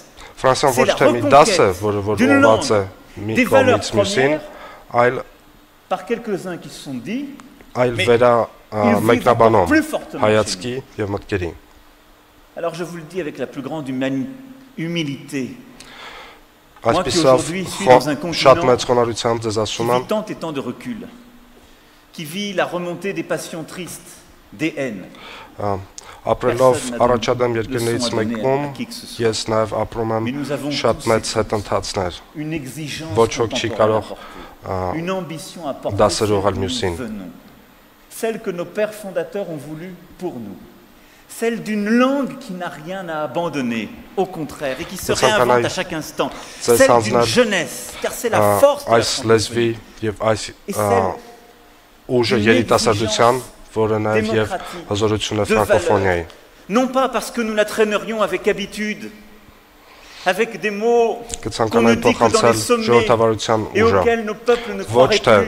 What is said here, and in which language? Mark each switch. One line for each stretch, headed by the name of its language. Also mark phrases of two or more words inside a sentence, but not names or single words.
French: C'est la reconquête d'une langue, des valeurs premières, par quelques-uns qui se sont dit, mais ils vivent plus fortement chez nous. Alors je vous le dis avec la plus grande humilité. Moi qui aujourd'hui suis dans un continent qui vit tant et tant de recul, qui vit la remontée des passions tristes, des haines.
Armenian: Ապրելով առաջադեմ երկրներից մեկում, ես նաև ապրում եմ շատ մեծ հետընթացներ։ Ոչ ոք չի կարող դասեր ուղղել մյուսին։
French: Celle que nos pères fondateurs ont voulu pour nous. Celle d'une langue qui n'a rien à abandonner, au contraire, et qui se réinvente à chaque instant. Celle d'une jeunesse, car c'est la force de la francophonie. Et celle d'une exigence non pas parce que nous la traînerions avec habitude, avec des mots qu'on nous dit que dans les sommets et auxquels nos peuples ne croiraient plus.